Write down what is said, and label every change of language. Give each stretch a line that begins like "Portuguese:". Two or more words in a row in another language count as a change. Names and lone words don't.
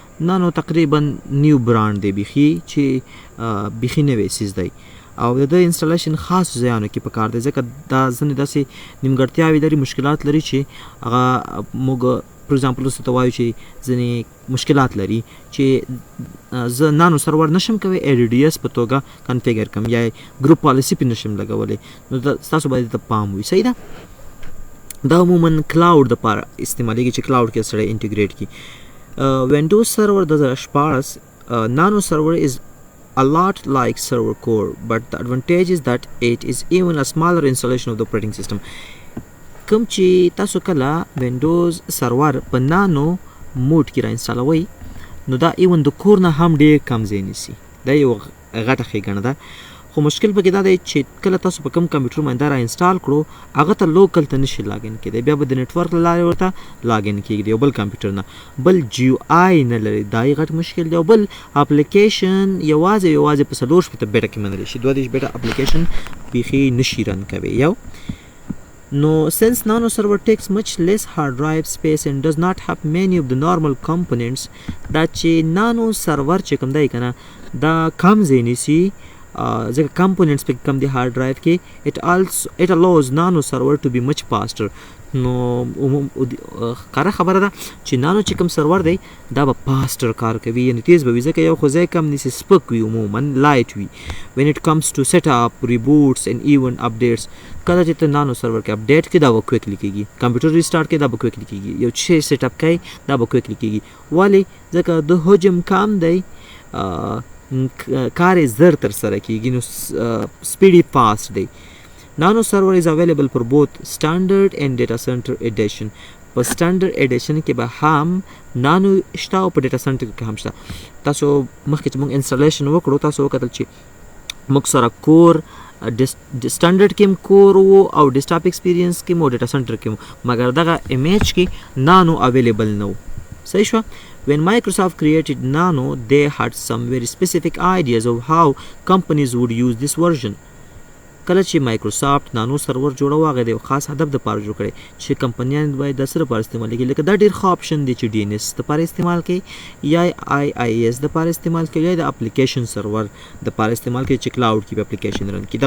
Pashto: نانو تقریبا نیو برانډ دی، بیخي چې بیخي نوی څیز دی او د انسټالیشن خاص ځایانو کې پکار دی، ځکه دا ځینې داسې نیمګړتیاوې لري، مشکلات لري چې هغه موږ
English: for example
Pashto: اوس ته وایو چې ځینې مشکلات لري چې زه نانو سرور نشم کوی ADDS په توګه کنفیګر کړم یا ګروپ پالیسی پې نشم لګولی، نو تاسو باید ته پام وي. صحیح ده. دا عموما کلاوډ دپاره استعمالیږي چې کلاوډ کې سړی انټیګریټ کړي.
English: وینډوز سرور 2014 نانو سرور is a lot like server core, but the advantage is that it is even a smaller installation of the operating system.
Pashto: کوم چې تاسو کله وینډوز سرور په نانو موډ کې را انسټالوئ، نو دا ایون د کور نه هم ډېر کم ځای نیسي. دا یو غټه ښېګڼه ده، خو مشکل پکې دا دی چې کله تاسو په کوم کمپیوټر باندې دا را انسټال کړو، هغه ته لوکل ته نشي لاګین کېدی، بیا به د نیټورک له لارې ورته لاګین کېږي یو بل کمپیوټر نه، بل GUI نه لري، دا یې غټ مشکل دی. او بل اپلیکیشن یوازې په 4 شپېته بیټه کې منلی شي، 32 بیټه اپلیکیشن بیخي نشي رن کوي.
English: یو No, since Nano server takes much less hard drive space and does not have many of the normal components,
Pashto: دا چې Nano server چې کوم دی کنه دا کم ځای نیسي، ځکه components په کم دی hard drive کې.
English: it allows Nano server to be much faster.
Pashto: نو کاره خبره ده چې نانو چې کوم سرور دی دا به پاسټر کار کوي، یعنی تیز به وي، ځکه یو خو ځای کم نیسي، سپک وي، عموما لایټ وي.
English: when it comes to set up, reboots and even updates،
Pashto: کله چې ته نانو سرور کې اپډیټ کې دا به کویکلی کېږي، کمپیوټر ریسټارټ کې دا به کویکلی کېږي، یو شی سیټ اپ کوي دا به کویکلی کېږي. ولې؟ ځکه د حجم کم دی، کار یې زر تر سره کېږي، نو سپیډي فاسټ دی.
English: Nano server is available for both standard and data center edition.
Pashto: په
English: standard edition
Pashto: کې به هم نانو شته او په
English: data center
Pashto: کې هم شته. تاسو مخکې چې موږ انسټالیشن وکړو، تاسو وکتل چې موږ سره
English: core standard
Pashto: کې هم کور وو او
English: desktop experience
Pashto: کې مو
English: data center
Pashto: کې مو، مګر دغه امیج کې نانو اویلیبل نه و. صحیح شوه.
English: When Microsoft created Nano, they had some very specific ideas of how companies would use this version.
Pashto: کله چې مایکروسافت نانو سرور جوړو، هغه د یو خاص هدف دپاره جوړ کړی چې کمپنیان باید د څه لپاره استعمال کړي. لکه دا ډېر ښه آپشن دی چې DNS دپاره استعمال کړي یا IIS دپاره استعمال کړي یا د اپلیکیشن سرور دپاره استعمال کړي چې کلاوډ کې به اپلیکیشن رن کړي.